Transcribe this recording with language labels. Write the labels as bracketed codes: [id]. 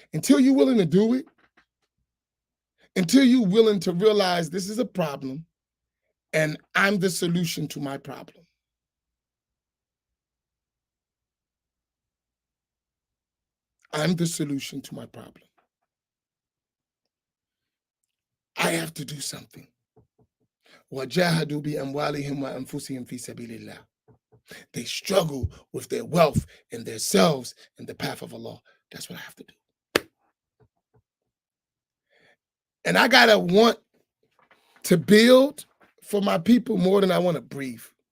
[en] Until you're willing to do it, until you're willing to realize this is a problem and I'm the solution to my problem. I'm the solution to my problem. I have to do something. [ar] وَجَاهَدُوا بِأَمْوَالِهِمْ وَأَنفُسِهِمْ فِي سَبِيلِ اللَّهِ. [en] They struggle with their wealth and their selves and the path of Allah. That's what I have to do. And I gotta want to build for my people more than I want to breathe.